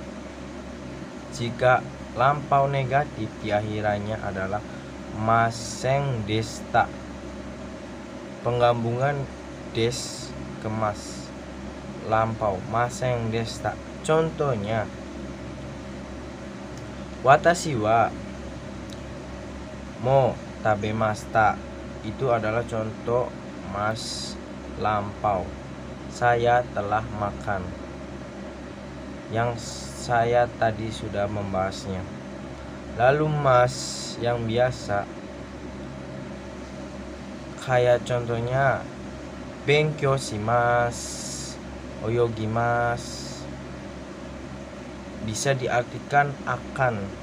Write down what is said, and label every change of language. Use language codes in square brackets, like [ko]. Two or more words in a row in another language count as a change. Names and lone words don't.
[id] Jika lampau negatif, di akhirannya adalah [ja] ませんでした. [id] Penggabungan des ke mas, lampau, [ja] ませんでした. [id] Contohnya, [ja] "私はもう食べました." [id] Itu adalah contoh mas lampau. Saya telah makan. Yang saya tadi sudah membahasnya. Lalu mas yang biasa, kayak contohnya, [ja] "勉強します", [id] "oyogimasu", bisa diartikan akan.